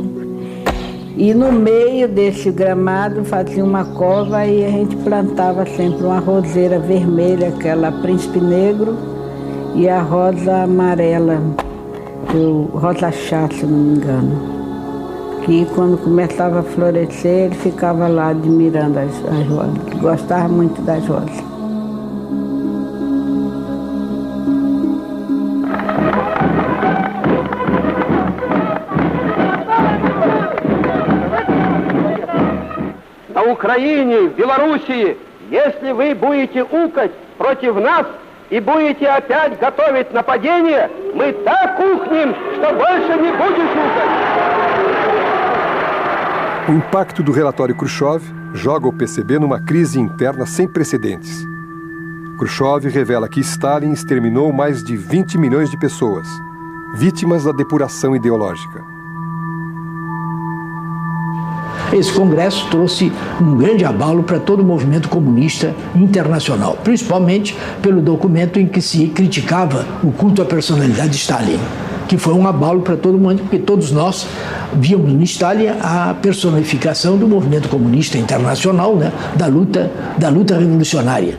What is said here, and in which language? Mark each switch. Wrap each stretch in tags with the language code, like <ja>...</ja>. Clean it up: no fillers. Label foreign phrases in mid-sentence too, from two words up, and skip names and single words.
<pt>E no meio desse gramado fazia uma cova e a gente plantava sempre uma roseira vermelha, aquela príncipe negro, e a rosa amarela, rosa chá, se não me engano. Que quando começava a florescer, ele ficava lá admirando as rosas. Gostava muito das rosas.</pt> <ru>На Украине, в Белоруссии, если вы будете укать против нас и будете опять готовить нападение, мы так ухнем, что больше не будешь укать.</ru> <pt>O impacto do relatório Khrushchev joga o PCB numa crise interna sem precedentes. Khrushchev revela que Stalin exterminou mais de 20 milhões de pessoas, vítimas da depuração ideológica. Esse congresso trouxe um grande abalo para todo o movimento comunista internacional, principalmente pelo documento em que se criticava o culto à personalidade de Stalin, que foi um abalo para todo mundo, porque todos nós víamos em Stalin a personificação do movimento comunista internacional, né, da luta revolucionária.</pt>